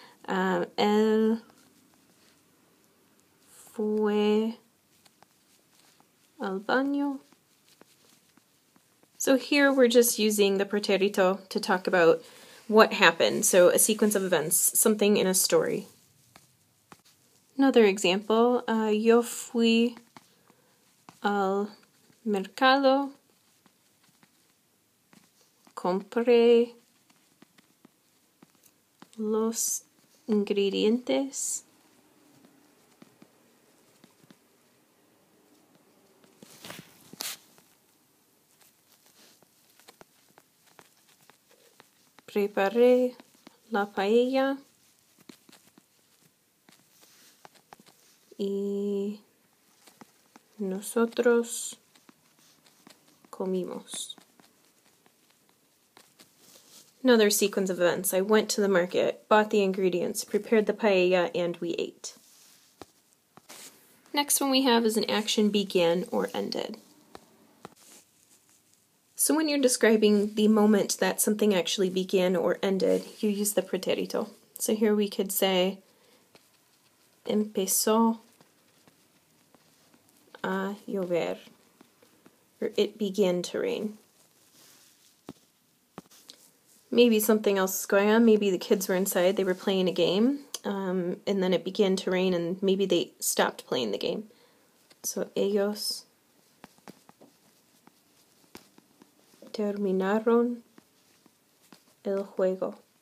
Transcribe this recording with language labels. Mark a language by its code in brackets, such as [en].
[es] Él fue al baño. [en] So here we're just using the Pretérito to talk about what happened, so a sequence of events, something in a story. Another example, [es] yo fui al mercado, compré los ingredientes preparé la paella y nosotros comimos. [en] Another sequence of events. I went to the market, bought the ingredients, prepared the paella, and we ate. Next one we have is an action began or ended. So when you're describing the moment that something actually began or ended, you use the Pretérito. So here we could say, [es] empezó a llover, [en] or it began to rain. maybe something else is going on. Maybe the kids were inside, they were playing a game, and then it began to rain and maybe they stopped playing the game. So [es] ellos terminaron el juego.